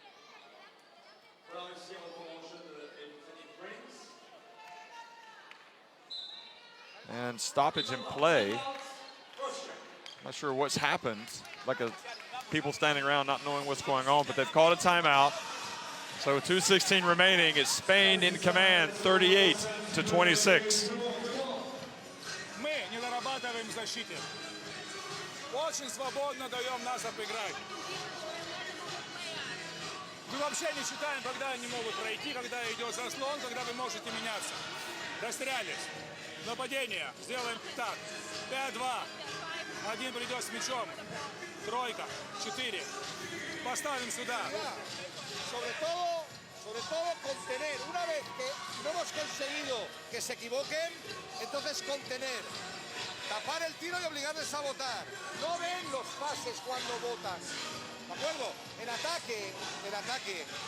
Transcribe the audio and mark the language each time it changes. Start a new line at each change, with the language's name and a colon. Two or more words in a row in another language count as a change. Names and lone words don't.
English: And stoppage in play. Not sure what's happened. Like people standing around not knowing what's going on, but they've called a timeout. So with 2:16 remaining, it's Spain in command, 38-26.
Russian: Мы не дорабатываем в защите. Очень свободно даем нас обыграть. Мы вообще не считаем, когда они могут пройти, когда идет заслон, когда вы можете меняться. Растерялись. Нападение. Сделаем так. 5-2. Один придет с мячом. Тройка. 4. Поставим сюда.
Spanish: Sobre todo contener. Una vez que no hemos conseguido que se equivoquen, entonces contener. Tapar el tiro y obligarles a votar. No ven los pases cuando votan. ¿De acuerdo? En ataque.